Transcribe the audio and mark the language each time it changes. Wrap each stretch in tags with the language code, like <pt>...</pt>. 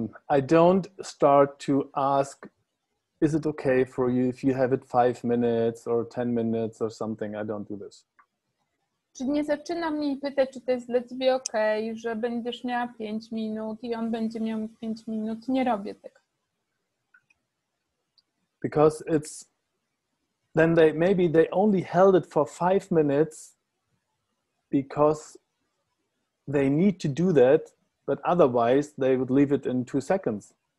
<en>I don't start to ask, is it okay for you if you have it 5 minutes or 10 minutes or something? I don't do this.</en> <pl>Czyli nie zaczynam jej pytać, czy to jest dla ciebie okej, że będziesz miała 5 minut i on będzie miał 5 minut. Nie robię tego.</pl> <en>Because then maybe they only held it for 5 minutes because they need to do that, but otherwise they would leave it in 2 seconds.</en>